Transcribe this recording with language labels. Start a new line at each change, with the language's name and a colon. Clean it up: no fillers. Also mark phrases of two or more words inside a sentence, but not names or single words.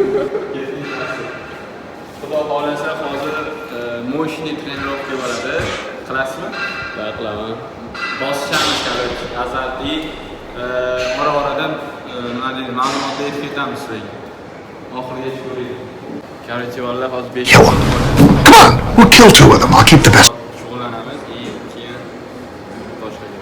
Uzbek: Xudo xolasa hozir moshni trenirovka bo'ladi. Qilasizmi? Va qilaman. Bosishamiz kerak. Azalli ora-oradan nima deydi, ma'lumotlar ketamiz sizlarga. Oxirigacha ko'ring. Короче, vallahi hozir 5
English: Kill them. Come on, we'll kill two of them. I'll keep the best.
Uzbek: shug'ullanamiz, keyin boshlaymiz.